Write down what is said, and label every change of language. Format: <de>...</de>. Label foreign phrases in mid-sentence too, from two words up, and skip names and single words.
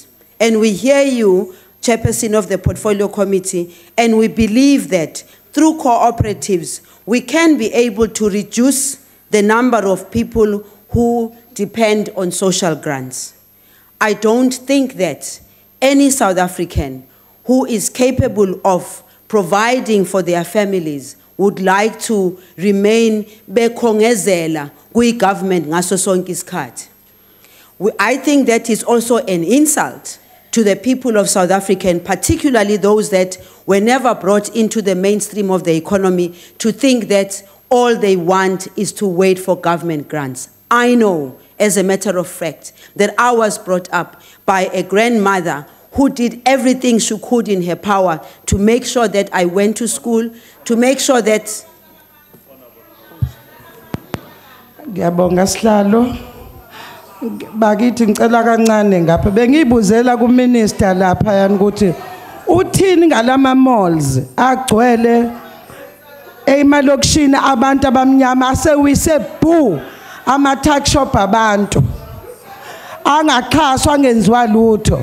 <en>And we hear you, Chairperson of the Portfolio Committee, and we believe that through cooperatives, we can be able to reduce the number of people who depend on social grants. I don't think that any South African who is capable of providing for their families would like to remain</en> <zu>bekhongezela kuyi-government ngaso sonke isikhathi.</zu> <en>I think that is also an insult to the people of South Africa, and particularly those that were never brought into the mainstream of the economy, to think that all they want is to wait for government grants. I know, as a matter of fact, that I was brought up by a grandmother who did everything she could in her power to make sure that I went to school, to make sure that...</en> <zu>Ngiyabonga sihlalo. Bakithi ngicela kancane ngapha bengiyibuzela ku minister lapha yana ukuthi uthini ngalama malls agcwele emalokishini abantu abamnyama asewise bhu ama</zu> <en>tuck shop</en> <zu>abantu angaxhaswa ngenziwa lutho.</zu>